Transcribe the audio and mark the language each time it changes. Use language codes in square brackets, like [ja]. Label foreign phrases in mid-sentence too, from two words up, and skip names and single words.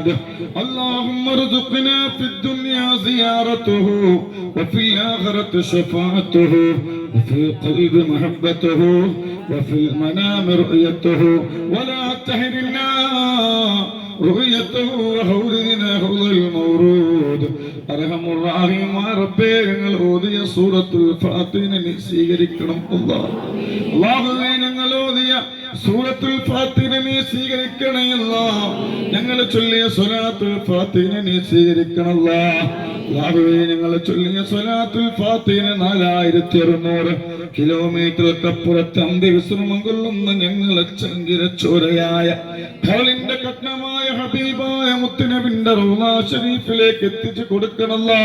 [ar] اللهم ارزقنا في الدنيا زيارته وفي الآخرة شفاعته وفي القلب محبته وفي المنام رؤيته ولا تحرمنا رؤيته وحولنا حول المورود. أرحم الراحمين ربي [ml] ഞങ്ങൾ ഓതിയ സൂറത്തുൽ ഫാത്തിഹ നീ സ്വീകരിക്കണം അല്ലാഹ്. അല്ലാഹുവേ ഞങ്ങൾ ഓതിയ സൂറത്തുൽ ഫാത്തിഹ നീ സ്വീകരിക്കണേ അല്ലാഹ്. ഞങ്ങൾ ചൊല്ലിയ സ്വലാത്തുൽ ഫാത്തിഹ നീ സ്വീകരിക്കണം അല്ലാഹ്. അല്ലാഹുവേ ഞങ്ങൾ ചൊല്ലിയ സ്വലാത്തുൽ ഫാത്തിഹ 4600 കിലോമീറ്ററുകൾക്കപ്പുറത്ത് അന്ത്യവിശ്രമം കൊള്ളുന്ന ഞങ്ങളെ ചങ്കിരച്ചോരയായ ഖലിന്റെ കഠിനമായ ഹബീബായ മുത്തുനബിന്റെ റൗള ശരീഫിലേക്ക് എത്തിച്ചു കൊടുക്കണമല്ലാ.